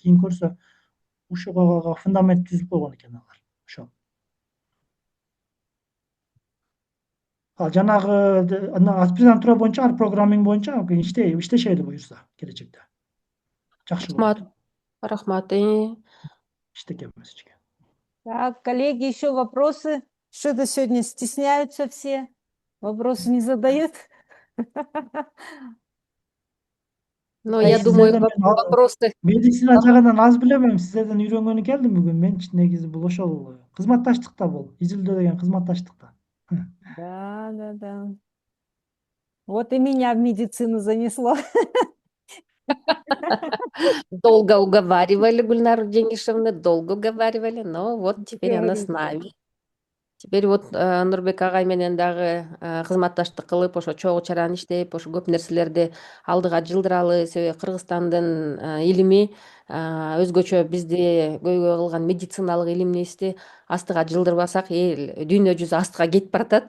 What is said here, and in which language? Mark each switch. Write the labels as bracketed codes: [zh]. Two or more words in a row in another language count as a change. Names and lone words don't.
[ky] Кийин көрсө ушуга фундамент түзүп койгон экен алар. Ошо. Жанагы аспирантура боюнча, программинг боюнча иштешели буюрса келечекте. Жакшы болот. Рахмат. Иштекенбиз эчке. [ru] Так, коллеги, еще вопросы? Что-то сегодня стесняются все. Вопросы не задают. Но я думаю, вопросы. [ky] Медицина жагынан аз билем, сиздерден үйрөнгөнү келдим бүгүн. Мен негизи бул ошол кызматташтыкта бул. Изилдөө деген кызматташтыкта. Да. [ru] Вот и меня в медицину занесло. Долго уговаривали Гульнару Денишевну, долго уговаривали, но вот теперь она с нами. [ky] Теперь вот Нурбек агай менен дагы кызматташтык кылып, ошо чогуу чаран иштеп, ошо көп нерселерди алдыга жылдыралы. Себеби Кыргызстандын илими өзгөчө бизди көйгөй кылган медициналык илимибизди астыга жылдырбасак, эл дүйнө жүзү астыга кетип баратат.